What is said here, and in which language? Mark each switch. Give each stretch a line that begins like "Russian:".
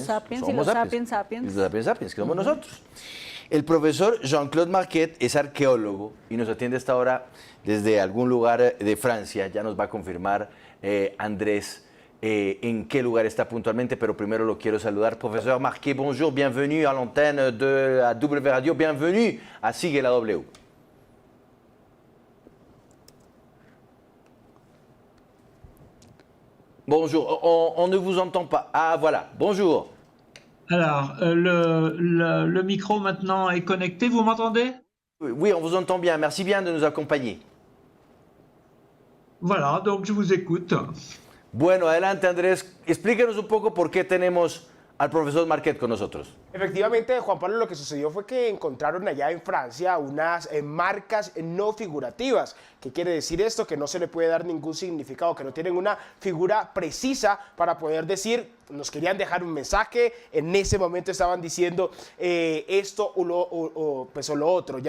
Spanish: Los sapiens Homo y los sapiens. Y los sapiens, que somos nosotros. El profesor Jean-Claude Marquet es arqueólogo y nos atiende hasta ahora desde algún lugar de Francia. Ya nos va a confirmar Andrés en qué lugar está puntualmente, pero primero lo quiero saludar.
French: Profesor Marquet, bonjour, bienvenue à l'antenne de la W Radio, bienvenue à Sigue la W. Bonjour, on ne vous entend pas. Ah voilà, bonjour. Alors, le micro maintenant est connecté, vous m'entendez? Oui, on vous entend bien, merci bien de nous accompagner. Voilà, donc je vous écoute.
Spanish: Bueno, adelante Andrés, explíquenos un poco por qué tenemos al profesor Marquet con nosotros. Efectivamente, Juan Pablo, lo que sucedió fue que encontraron allá en Francia unas marcas no figurativas. ¿Qué quiere decir esto? Que no se le puede dar ningún significado, que no tienen una figura precisa para poder decir, nos querían dejar un mensaje, en ese momento estaban diciendo esto o lo otro.